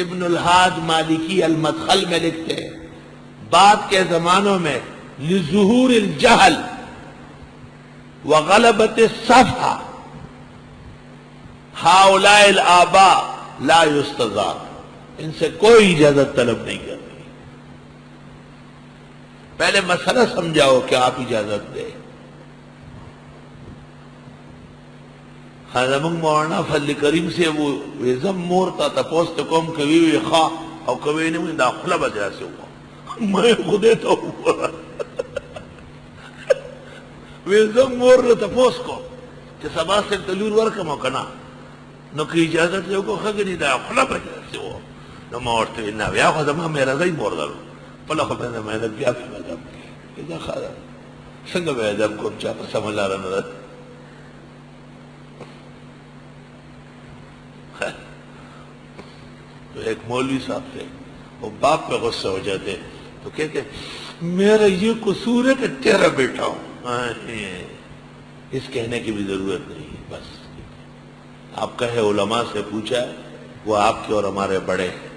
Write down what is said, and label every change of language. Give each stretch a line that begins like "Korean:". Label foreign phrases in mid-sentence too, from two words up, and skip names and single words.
Urdu: ابن الحاج مالکی المدخل میں لکھتے ہیں بعد کے زمانوں میں
Arabic: لظہور الجہل وغلبت الصفحہ ہؤلاء الآباء لا یستضاف،
Urdu: ان سے کوئی اجازت طلب نہیں کرنی۔ پہلے مسئلہ سمجھاؤ کہ آپ اجازت دیں۔
Pashto: زمونږ مولانا فضل کریم صاحب وی زم مور ته تپوس ته کوم کوي وی ښه او کوي نه دا خوله به داسې وکړه مې خدای ته وګوره وی زم مور ته تپوس کوم چې سبا صاحب ته لور ورکړم او که نه نو که اجازت یې وکړو ښه ګڼي دا خوله به داسې و نو ما ورته ویل نه بیا خو زما مهرزۍ مور ده خپله خو مې محنت بیا کوم ادب کوي دا ښه ده څنګه به ادب کوم چا په سمه لاره نه ده
Urdu: تو ایک مولوی صاحب تھے وہ باپ پہ غصہ ہو جاتے تو کہتے میرا یہ قصور ہے کہ تیرا بیٹا ہوں اس کہنے کی بھی ضرورت نہیں بس آپ کہے علماء سے پوچھا وہ آپ کے اور ہمارے بڑے